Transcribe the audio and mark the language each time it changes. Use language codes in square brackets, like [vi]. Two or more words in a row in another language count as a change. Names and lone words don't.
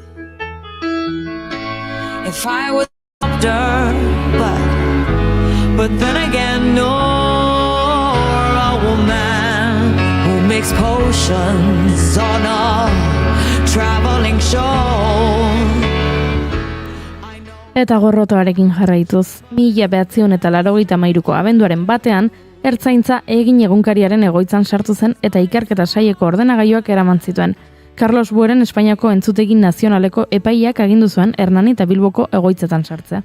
[en] If I was older, but then again, nor a woman who makes potions on a traveling show. [eu] Eta gorrotoarekin jarraituz, 1983ko abenduaren batean, Ertzaintza egin egunkariaren egoitzan sartu zen eta ikerketa saieko ordenagailuak eraman zituen. Carlos Bueren Espainiako Entzutegi Nazionaleko epaiak agindu zuen Hernani eta Bilboko egoitzetan sartzea.